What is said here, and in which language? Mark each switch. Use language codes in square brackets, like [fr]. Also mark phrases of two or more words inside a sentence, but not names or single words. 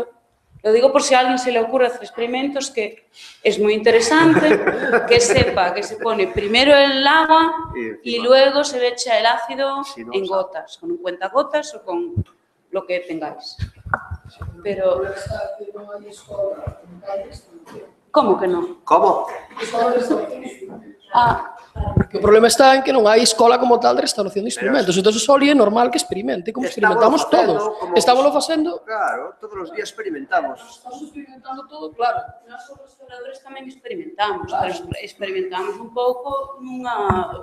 [es] Lo digo por si a alguien se le ocurre hacer experimentos, que es muy interesante, que sepa que se pone primero el agua y luego se le echa el ácido en gotas, con un cuentagotas o con lo que tengáis. [gl] Pero... ¿Cómo que non? Como? O problema está en que non hai escola como tal de restauración de instrumentos, entón só é normal que experimente, como experimentamos todos. Estámoslo facendo... Claro, todos os días experimentamos. Estamos experimentando todo, claro. Nós os restauradores tamén experimentamos, pero experimentamos un pouco nunha...